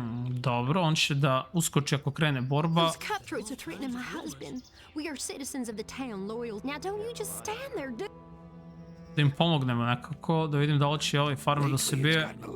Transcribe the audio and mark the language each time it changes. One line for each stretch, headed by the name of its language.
Serbian: Dobro, on će da uskoči ako krene borba.
English: Those cutthroats are threatening my husband. We are citizens of the town, loyal. Now don't you just stand there, dude.
Serbian: Da im pomognemo nekako, da vidim da li će ovaj farmer da se bije.